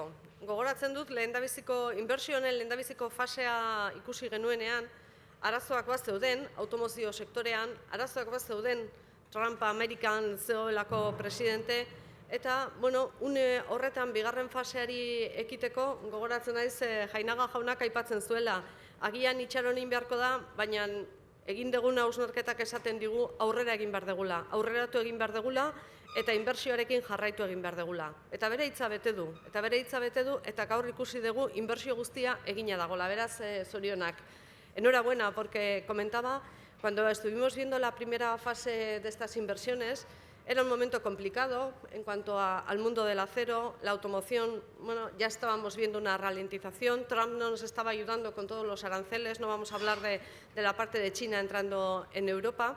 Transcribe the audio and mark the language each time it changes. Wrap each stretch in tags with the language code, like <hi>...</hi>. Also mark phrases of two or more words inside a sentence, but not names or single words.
<eu>Gogoratzen dut, inbertsioen lehendabiziko fasea ikusi genuenean, arazoak bat zeuden, automozio sektorean, arazoak bat zeuden, Trump Amerikan zegoelako presidente, eta, une horretan bigarren faseari ekiteko, gogoratzen naiz, Jainaga jaunak aipatzen zuela, agian itxaronin beharko da, baina egin deguna hausnarketak esaten digu aurrera egin behar degula, aurreratu egin behar degula, eta inbertsioarekin jarraitu egin behar degula. Eta bere hitza bete du, eta gaur ikusi dugu inbertsio guztia egina dagoela, beraz zorionak.</eu> <es>Enhorabuena, porque comentaba, cuando estuvimos viendo la primera fase de estas inversiones, era un momento complicado en cuanto al mundo del acero, la automoción, ya estábamos viendo una ralentización, Trump no nos estaba ayudando con todos los aranceles, no vamos a hablar de la parte de China entrando en Europa.</es>